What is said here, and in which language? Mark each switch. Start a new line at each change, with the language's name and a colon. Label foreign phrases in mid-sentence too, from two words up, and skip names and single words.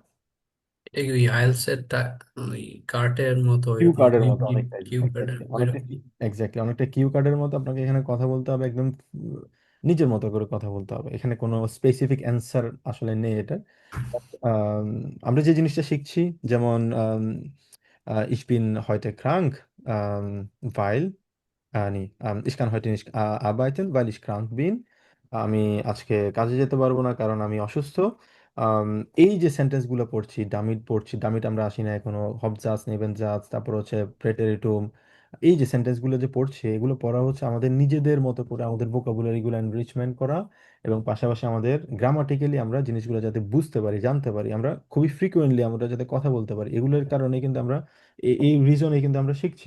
Bangla: এই ওই আইএলটিএস ওই কার্টের মতো কিউ এরকম কার্ডের দুই মতো মিনিট অনেকটাই, কিউ কার্ডের এক্স্যাক্টলি অনেকটা, ওইরকম। এক্স্যাক্টলি অনেকটা কিউ কার্ডের মতো আপনাকে এখানে কথা বলতে হবে, একদম নিজের মতো করে কথা বলতে হবে। এখানে কোনো স্পেসিফিক অ্যান্সার আসলে নেই এটা। আম, আমরা যে জিনিসটা শিখছি, যেমন
German: ich bin heute krank, weil ich kann heute nicht arbeiten, weil ich krank bin,
Bangla: আমি আজকে কাজে যেতে পারবো না কারণ আমি অসুস্থ। আম, এই যে সেন্টেন্স গুলো পড়ছি, ডামিট পড়ছি, ডামিট আমরা আসি না এখনো, হবজাস নেবেনজাস, তারপর হচ্ছে প্রেটেরিটুম, এই যে সেন্টেন্স গুলো যে পড়ছি এগুলো পড়া হচ্ছে আমাদের নিজেদের মতো করে, আমাদের ভোকাবুলারি গুলো এনরিচমেন্ট করা, এবং পাশাপাশি আমাদের গ্রামাটিক্যালি আমরা জিনিসগুলো যাতে বুঝতে পারি, জানতে পারি, আমরা খুবই ফ্রিকুয়েন্টলি আমরা যাতে কথা বলতে পারি, এগুলোর কারণে কিন্তু আমরা এই রিজনে কিন্তু আমরা শিখছি।